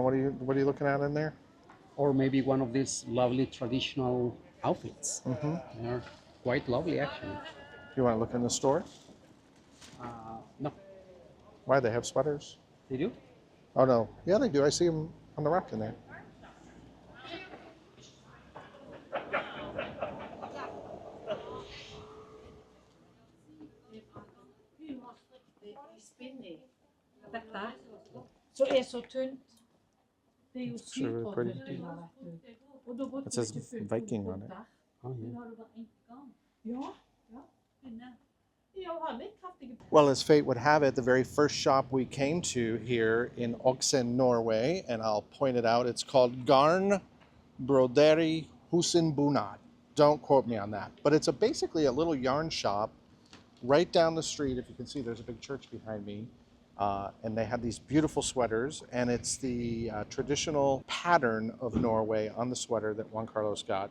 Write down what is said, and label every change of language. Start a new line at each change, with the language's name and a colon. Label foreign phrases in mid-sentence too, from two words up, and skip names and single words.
English: What are you looking at in there? or maybe one of these lovely traditional outfits. Mm-hmm. They're quite lovely, actually. You want to look in the store? No, Why? They have sweaters? they do. Oh, no. Yeah, they do. I see them on the rack in there.
Norwegian: Dette så er så tynt. Det er jo
English: It's really
Norwegian: sykt
English: pretty.
Norwegian: tynt under, vet du. Og da bruker
English: It says
Norwegian: vi ikke fullt
English: Viking
Norwegian: opp
English: on it.
Norwegian: der.
English: Oh,
Norwegian: Men
English: yeah.
Norwegian: har du bare en gang? Ja, ja. Denne. Ja, hun har litt kraftige.
English: Well, as fate would have it, the very first shop we came to here in Haugesund, Norway, and I'll point it out, it's called Garn Broderi Husenbunad. Don't quote me on that. But it's basically a little yarn shop right down the street. If you can see, there's a big church behind me. And they have these beautiful sweaters, and it's the traditional pattern of Norway on the sweater that Juan Carlos got.